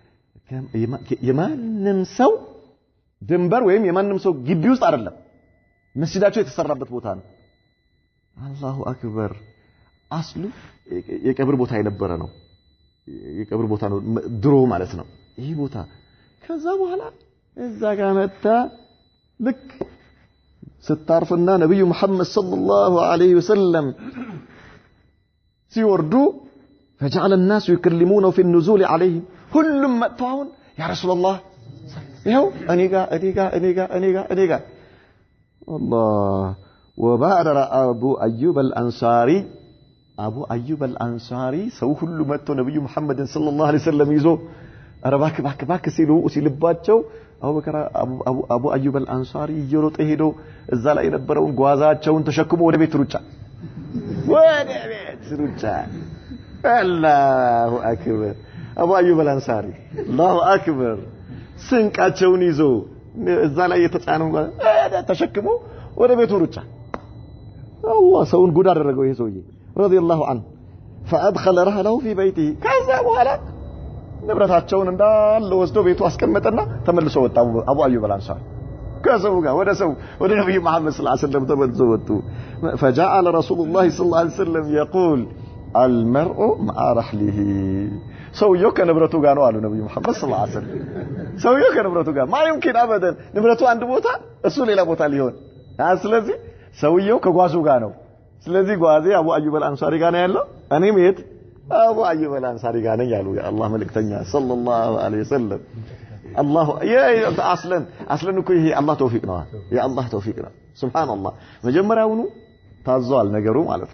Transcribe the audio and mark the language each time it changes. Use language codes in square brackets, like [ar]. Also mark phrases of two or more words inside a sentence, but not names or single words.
[am] የማንም ሰው ድንበር ወይም የማንም ሰው ግቢ ውስጥ አይደለም መስጂዳቸው የተሰራበት ቦታ ነው። [ar] الله أكبر። [am] አስሉ የቀብር ቦታ የነበረ ነው። የቀብር ቦታ ነው ድሮ ማለት ነው ይሄ ቦታ። ከዛ በኋላ እዛ ጋር መጣ ልክ ስታርፍና ነብዩ መሐመድ [ar] صلى الله عليه وسلم [am] ሲወርዱ [ar] فجعل الناس يكلمونه في النزول عليهم [am] ሁሉም መጥተው [ar] يا رسول الله [am] ይሄው እኔ ጋ [ar] الله وبادر أبو أيوب الأنصاري [am] ሰው ሁሉ መጥቶ ነብዩ መሐመድን [ar] صلى الله عليه وسلم [am] ይዞ አረባክ ሲልባቸው አቡ አዩብ አልአንሳሪ እየሮጠ ሄዶ እዛ ላይ የነበረውን ጓዛቸውን ተሸክሞ ወደ ቤት ሩጫ [ar] الله أكبر። [am] አቡ አዩብ አልአንሳሪ [ar] الله أكبر [am] ስንቃቸውን ይዞ እዛ ላይ የተጫነው ተሸክሞ ወደ ቤት ሩጫ። አላህ ሰውን ጉድ አደረገው ይሄ ሰውዬ [ar] رضي الله عنه فأدخل رحله في بيته [am] ከዛ በኋላ ንብረታቸውን እንዳለ ወስዶ ቤቱ አስቀመጠና ተመልሶ ወጣ አቡ አዩብ አልአንሳሪ ከሰው ጋር ወደ ነብዩ መሐመድ ሰለላሁ [ar] عليه وسلم [am] ተመልሶ ወጡ። [ar] فجعل رسول الله صلى الله عليه وسلم يقول المرء مع رحله [am] ሰውየው ከንብረቱ ጋር ነው አሉ ነብዩ መሐመድ [ar] صلى الله عليه وسلم። [am] ሰውየው ከንብረቱ ጋር [ar] ما يمكن ابدا [am] ንብረቱ አንድ ቦታ እሱ ሌላ ቦታ ሊሆን ስለዚህ ሰውየው ከጓዙ ጋር ነው። ስለዚህ ጓዜ አቡ አዩብ አልአንሳሪ ጋር ነው ያለው እኔም የት አቡ አዩብ አልአንሳሪ ጋር ነኝ ያሉ የአላህ መልእክተኛ [ar] صلى الله عليه وسلم። [am] አላሁ አስለን እኮ ይሄ አላህ ተውፊቅ ነው የአላህ ተውፊቅ ነው ሱብሃንአላህ። መጀመሪያውኑ ታዟል ነገሩ ማለት